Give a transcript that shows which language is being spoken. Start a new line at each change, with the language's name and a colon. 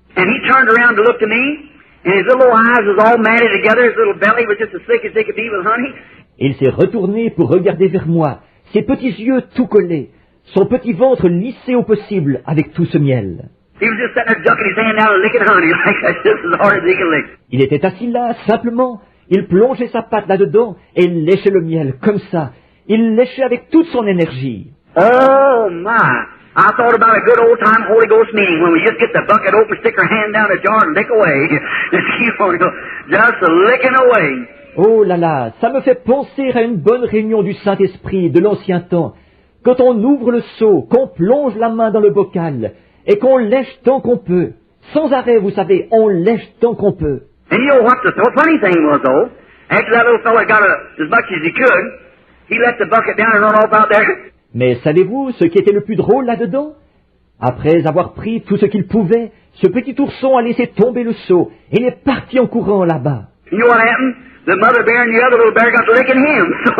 English: And he turned around to look to me, and his little eyes was all matted together, his little belly was just as thick as they could be with honey.
French: Et il s'est retourné pour regarder vers moi, ses petits yeux tout collés, son petit ventre lissé au possible avec tout ce miel.
English: He was just sitting there ducking his hand down and licking honey like that, just as hard as he could lick.
French: Il était assis là, simplement. Il plongeait sa patte là-dedans et il léchait le miel, comme ça. Il léchait avec toute son énergie.
English: Oh, my. I thought about a good old-time Holy Ghost meeting when we just get the bucket open, stick our hand down the jar and lick away. Just keep on just licking away.
French: Oh là là, ça me fait penser à une bonne réunion du Saint-Esprit de l'ancien temps. Quand on ouvre le seau, qu'on plonge la main dans le bocal et qu'on lèche tant qu'on peut. Sans arrêt, vous savez, on lèche tant qu'on peut.
English: And you know what the funny thing was, though? After that little fella got as much as he could, he let the bucket down and run off out there.
French: Mais savez-vous ce qui était le plus drôle là-dedans? Après avoir pris tout ce qu'il pouvait, ce petit ourson a laissé tomber le seau et il est parti en courant là-bas.
English: You know what happened? The mother bear and the other little bear got to licking him.